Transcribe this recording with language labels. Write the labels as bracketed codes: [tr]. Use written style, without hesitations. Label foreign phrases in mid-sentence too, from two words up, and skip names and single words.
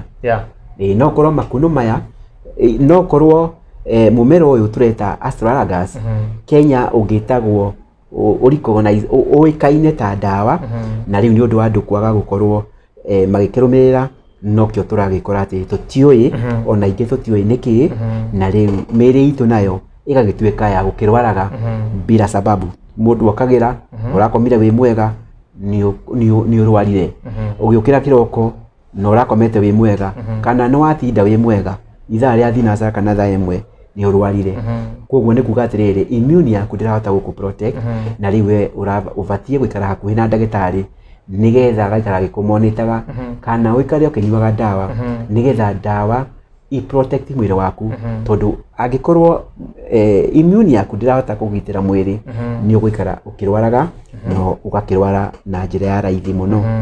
[ki] No korwo makunũ maya, no korwo mũmera ũyũ tũreta astragalus Kenya ũngĩtagwo ũĩkaine ta ndawa, na rĩu nĩ ũndũ wa andũ kwaga gũkorwo magĩkĩrũmĩrĩra, nokĩo tũragĩkora atĩ tũtiũĩ, ona ingĩ tũtiũĩ nĩkĩ, na rĩu mĩĩrĩ itũ nayo ĩgagĩtuĩka ya gũkĩrwaraga [sw] bila sababu. [ki] Mũndũ akagĩra ũrakomire wĩ mwega nĩ ũrwarire, ũgĩũkĩra kĩroko na ũrakomete wĩ mwega, kana nĩ watinda wĩ mwega ithaa rĩa thinacara kana thaa ĩmwe nĩ ũrwarire. Koguo nĩ kuga atĩrĩrĩ, immune yaku ndĩrahota gũkũ protect, na rĩu we ũbatiĩ gũikara hakuhĩ na ndagĩtarĩ nĩgetha agaikara agĩkũmonitaga, kana ũikare ũkĩnyuaga ndawa nĩgetha ndawa i-protect mwĩrĩ waku, tondũ angĩkorwo immune yaku ndĩrahota kũgitĩra mwĩrĩ nĩ ũgũikara ũkĩrwaraga na ũgakĩrwara na njĩra ya raithi mũno.